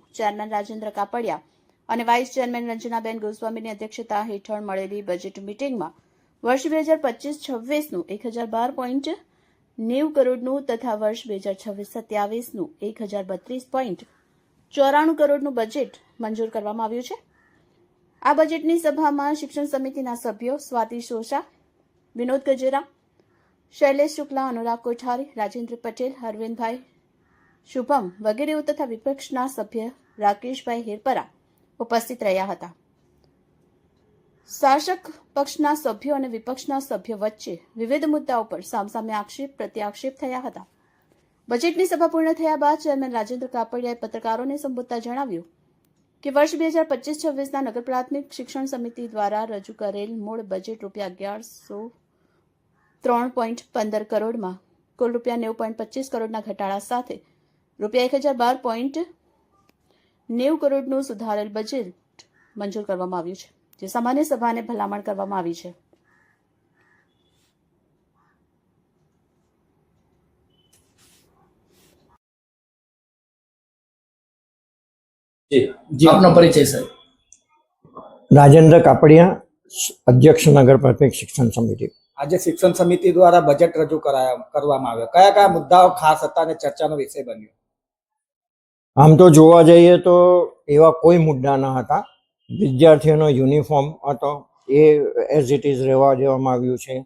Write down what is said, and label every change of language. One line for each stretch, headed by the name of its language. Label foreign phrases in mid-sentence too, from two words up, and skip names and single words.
Gujarati: ચેરમેન રાજેન્દ્ર કાપડિયા અને વાઇસ ચેરમેન રંજનાબેન ગોસ્વામીની અધ્યક્ષતા હેઠળ મળેલી બજેટ મિટિંગમાં વર્ષ 2025-26નું 1012.90 કરોડનું તથા વર્ષ 2026-27નું 1032.94 કરોડનું બજેટ મંજૂર કરવામાં આવ્યું છે। આ બજેટની સભામાં શિક્ષણ સમિતિના સભ્યો સ્વાતિ સોશા, વિનોદ ગજેરા, શૈલેશ શુક્લા, અનુરાગ કોઠારી, રાજેન્દ્ર પટેલ, અરવિંદભાઈ શુભમ વગેરે તથા વિપક્ષના સભ્ય રાકેશભાઈ હેરપરા ઉપસ્થિત રહ્યા હતા। શાસક પક્ષના સભ્યો અને વિપક્ષના સભ્યો વચ્ચે વિવિધ મુદ્દાઓ પર સામસામે આક્ષેપ પ્રત્યાક્ષેપ થયા હતા। બજેટની સભા પૂર્ણ થયા બાદ ચેરમેન રાજેન્દ્ર કાપડિયાએ પત્રકારોને સંબોધતા જણાવ્યું કે વર્ષ 2025-26 નગર પ્રાથમિક શિક્ષણ સમિતિ દ્વારા રજૂ કરેલ મૂળ બજેટ ₹1103.15 કરોડ માં કુલ ₹9.25 કરોડ ઘટાડા સાથ ₹1012.90 કરોડ સુધારેલ બજેટ મંજૂર કરવામાં આવ્યું છે, જે સામાન્ય સભા ને ભલામણ કરવામાં આવી છે। આપનો પરિચય સાહેબ। રાજેન્દ્ર કાપડિયા, અધ્યક્ષ નગર પ્રાથમિક શિક્ષણ સમિતિ। આજે શિક્ષણ સમિતિ દ્વારા બજેટ રજૂ કરવામાં આવ્યો, કયા કયા મુદ્દાઓ ખાસ હતા અને ચર્ચાનો વિષય બન્યો? આમ તો જોવા જઈએ તો એવા કોઈ મુદ્દા ન હતા। વિદ્યાર્થીઓનો યુનિફોર્મ હતો એ
English: as it is
Gujarati: રહેવા દેવામાં આવ્યું છે।